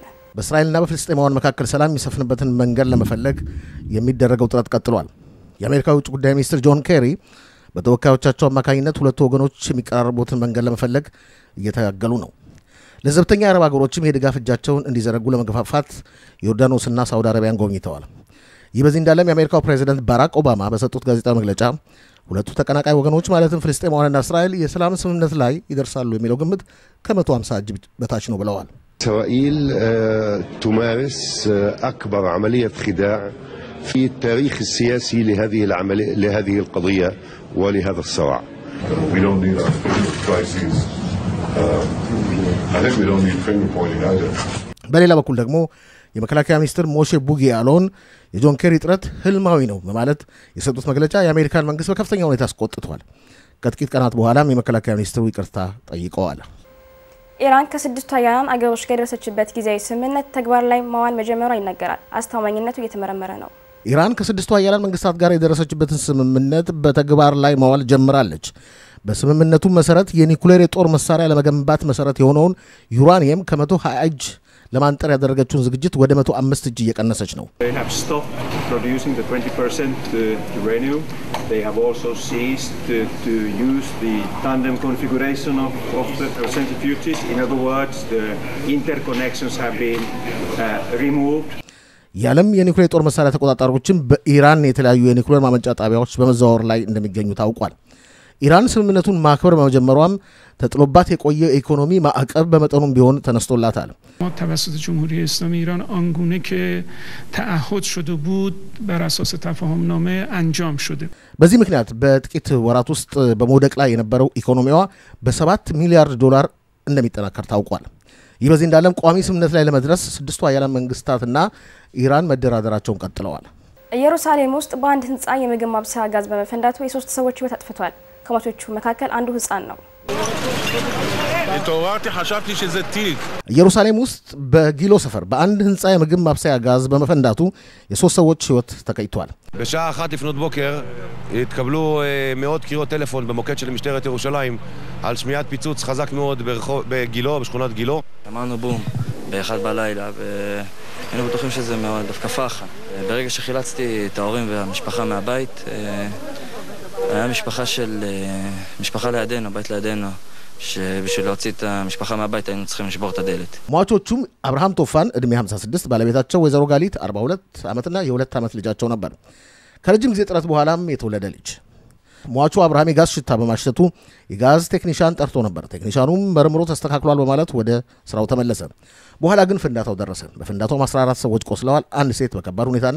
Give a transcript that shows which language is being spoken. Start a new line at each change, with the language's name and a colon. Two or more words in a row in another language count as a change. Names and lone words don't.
Amharic: በእስራኤልና በፍልስጤማውያን መካከል ሰላም የሚሰፍንበትን መንገድ ለመፈለግ የሚደረገው ጥረት ቀጥሏል። የአሜሪካ ውጭ ጉዳይ ሚኒስትር ጆን ኬሪ በተወካዮቻቸው አማካኝነት ሁለቱ ወገኖች የሚቀራረቡትን መንገድ ለመፈለግ እየተጋገሉ ነው። ለዘብተኛ አረብ ሀገሮችም የድጋፍ እጃቸውን እንዲዘረጉ ለመገፋፋት ዮርዳኖስና ሳውዲ አረቢያን ጎብኝተዋል። ይህ በዚህ እንዳለም የአሜሪካው ፕሬዝዳንት ባራክ ኦባማ በሰጡት ጋዜጣዊ መግለጫ ሁለቱ ተቀናቃይ ወገኖች ማለትም ፍልስጤማውያንና እስራኤል የሰላም ስምምነት ላይ ይደርሳሉ የሚለው ግምት ከ150 እጅ በታች ነው ብለዋል።
Arabic: إسرائيل تمارس أكبر عملية خداع في التاريخ السياسي لهذه القضية ولهذا الصراع.
English: We don't need crises. I think we don't need finger pointing either.
Amharic: በሌላ በኩል ደግሞ የመከላከያ ሚኒስትር ሞሼ ቡጊ ያለውን የጆን ኬሪ ጥረት ህልማዊ ነው በማለት የሰጡት መግለጫ የአሜሪካን መንግስት በከፍተኛ ሁኔታ አስቆጥቷል። ከጥቂት ቀናት በኋላም የመከላከያ ሚኒስትሩ ይቅርታ ጠይቀዋል። ኢራን ከስድስቱ ሀያላን አገሮች ጋር የደረሰችበት ጊዜያዊ ስምምነት ተግባር ላይ ማዋል መጀመሯ ይነገራል። አስተማማኝነቱ እየተመረመረ ነው። ኢራን ከስድስቱ ሀያላን መንግስታት ጋር የደረሰችበትን ስምምነት በተግባር ላይ ማዋል ጀምራለች። በስምምነቱ መሰረት የኒኩሌር የጦር መሳሪያ ለመገንባት መሰረት የሆነውን ዩራኒየም ከ120 እጅ ለማንጠር ያደረገችውን ዝግጅት ወደ 105 እጅ እየቀነሰች ነው።
English: They have stopped producing the 20% uranium. They have also ceased to use the tandem configuration of the centrifuges. In other words, the interconnections have been removed.
Amharic: የዓለም የኒኩሌር ጦር መሳሪያ ተቆጣጣሪዎችም በኢራን የተለያዩ የኒኩሌር ማመንጫ ጣቢያዎች በመዘዋወር ላይ እንደሚገኙ ታውቋል። ኢራን ስምምነቱን ማክበር በመጀመሯም ተጥሎባት የቆየ ኢኮኖሚ ማዕቀብ በመጠኑም ቢሆን ተነስቶላታል።
Persian: توسط جمهوری اسلامی ایران آنگونه که تعهد شده بود بر اساس تفاهمنامه انجام شده.
Amharic: በዚህ ምክንያት በጥቂት ወራት ውስጥ በመውደቅ ላይ የነበረው ኢኮኖሚዋ በ7 ሚሊያርድ ዶላር እንደሚጠናከር ታውቋል። ይህ በዚህ እንዳለም ቋሚ ስምምነት ላይ ለመድረስ ስድስቱ ሀያላን መንግስታትና ኢራን መደራደራቸውን ቀጥለዋል። ኢየሩሳሌም ውስጥ በአንድ ህንጻ የምግብ ማብሰያ ጋዝ በመፈንዳቱ የሶስት ሰዎች ሕይወት አጥፍቷል። ከሟቾቹ መካከል አንዱ ህፃን ነው። ኢየሩሳሌም ውስጥ በጊሎ ሰፈር በአንድ ህንጻ የምግብ ማብሰያ ጋዝ በመፈንዳቱ የሶስት ሰዎች ሕይወት ተቀይቷል።
Hebrew: בשעה 1 לפנות בוקר התקבלו מאות קריאות טלפון במוקד של משטרת ירושלים על שמיעת פיצוץ חזק מאוד בגילו, בשכונת גילו. אמרנו בום ב-1 בלילה והיינו בטוחים שזה מאוד דווקא אחת. ברגע שחילצתי את ההורים והמשפחה מהבית, היה משפחה לידינו, בית לידינו, שבשביל להוציא את המשפחה מהבית היינו צריכים לשבור את הדלת.
Amharic: ሟቾቹም አብርሃም ቶፋን እድሜ 56 ባለቤታቸው ወይዘሮ ጋሊት 42 ዓመትና የ2 ዓመት ልጃቸው ነበር። ከረጅም ጊዜ ጥረት በኋላም የተወለደ ልጅ። ሟቹ አብርሃም የጋዝ ሽታ በማሽተቱ የጋዝ ቴክኒሻን ጠርቶ ነበር። ቴክኒሻኑም መርምሮ ተስተካክሏል በማለት ወደ ስራው ተመለሰ። በኋላ ግን ፍንዳታው ደረሰ። በፍንዳታው 14 ሰዎች ቆስለዋል። አንድ ሴት በከባድ ሁኔታና